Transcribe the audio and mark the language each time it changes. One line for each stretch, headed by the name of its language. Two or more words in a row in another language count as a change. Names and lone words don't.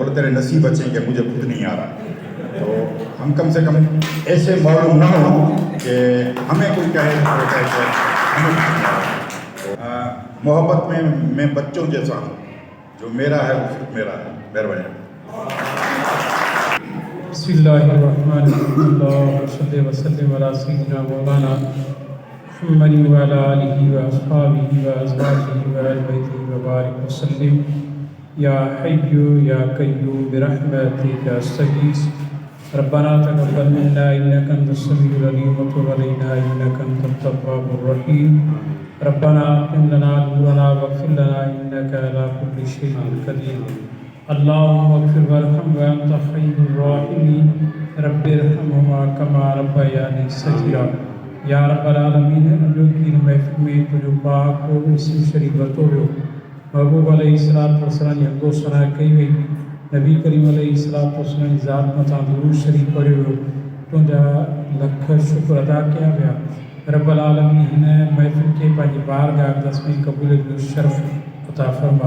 Urdu: بولے تیرے نصیب اچھے کہ مجھے خود نہیں آ رہا۔ تو ہم کم سے کم ایسے معلوم نہ ہو کہ ہمیں کوئی کہے محبت میں میں بچوں جیسا ہوں، جو میرا ہے وہ صرف میرا ہے. मेहरबानी।
Arabic: بسم الله الرحمن الرحيم صلى الله وسلم على سيدنا مولانا محمد وعلى آله وأصحابه وأزواجه وأهل بيته وبارك وسلم. يا حي يا قيوم برحمتك أستغيث. ربنا تقبل منا إنك أنت السميع العليم وتب علينا إنك أنت التواب الرحيم. ربنا أتمم لنا نورنا واغفر لنا إنك على كل شيء قدير. اللهم اغفر وارحم وأنت خير الراحمين. رب ارحمهما كما ربياني صغيرا. يا رب العالمين,
Sindhi: अॼु की महफ़िल में तुंहिंजो पाक इस्म शरीफ़ वरितो वियो। महबूब
Arabic: عليه الصلاة والسلام
Sindhi: जी हक़ो सना कई वई। नबी करीम
Arabic: عليه الصلاة والسلام
Sindhi: जी ज़ात मथां दुरूद शरीफ़ पढ़ियो वियो। तुंहिंजा लख शुक्र अदा कया विया।
Arabic: رب العالمين
Sindhi: हिन महफ़िल खे पंहिंजी बारगाह अक़दस में क़बूल जो शर्फ़ अता फरमा।